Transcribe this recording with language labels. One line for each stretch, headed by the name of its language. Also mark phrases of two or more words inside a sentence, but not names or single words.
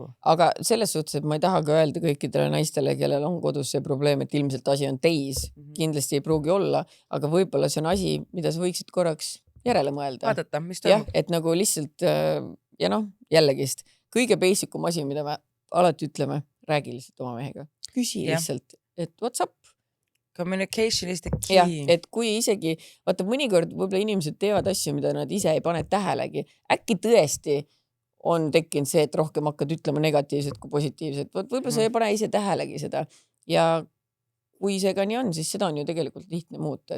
Estonian: Aga selles suhtes, et ma ei taha ka öelda kõikidele naistele, kellel on kodus see probleem, et ilmselt asi on teis, kindlasti ei pruugi olla, aga võib-olla see on asi, mida sa võiksid korraks järele mõelda. Vaadata, mis toimub. Et nagu lihtsalt ja noh, jällegist kõige basicum asi, mida me alati ütleme, räägi lihtsalt oma mehega. Küsi lihtsalt, et
English: what's up? Communication is the key.
Estonian: Ja, et kui isegi, vaata mõnikord võib-olla inimesed teevad asju, mida nad ise ei pane tähelegi. Äkki tõesti on tekkinud see, et rohkem hakkad ütlema negatiivset kui positiivset. Võib-olla sa ei pane ise tähelegi seda. Ja kui see ka nii on, siis seda on ju tegelikult lihtne muuta.